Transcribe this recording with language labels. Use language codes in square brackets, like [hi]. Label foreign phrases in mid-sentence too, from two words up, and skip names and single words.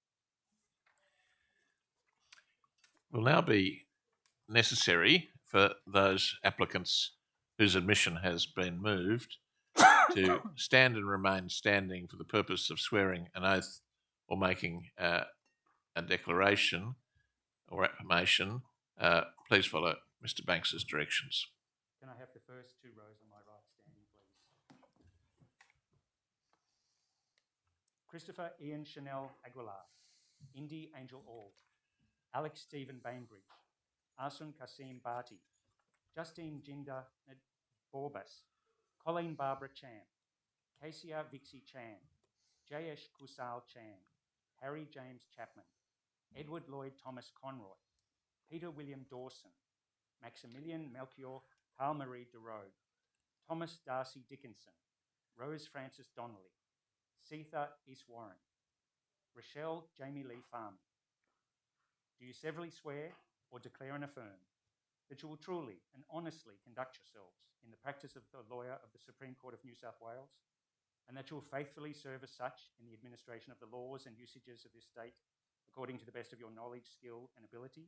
[en] It will now be necessary for those applicants whose admission has been moved to stand and remain standing for the purpose of swearing an oath or making a declaration or affirmation. Please follow Mr. Banks's directions. Can I have the first two rows on my right standing, please? Christopher Ian Chanel Aguilar, Indy Angel All, Alex Stephen Bainbridge, Arsun Kasim Bhati, Justine Jinder Borbas, Colleen Barbara Chan, Kasia Vixie Chan, Jayesh Kusal Chan, Harry James Chapman, Edward Lloyd Thomas Conroy, Peter William Dawson, Maximilian Melchior Carl Marie de Rode, Thomas Darcy Dickinson, Rose Frances Donnelly, Seetha Iswaran, Rochelle Jamie Lee Farm. Do you severally swear or declare and affirm that you will truly and honestly conduct yourselves in the practice of the lawyer of the Supreme Court of New South Wales, and that you will faithfully serve as such in the administration of the laws and usages of this state according to the best of your knowledge, skill, and ability?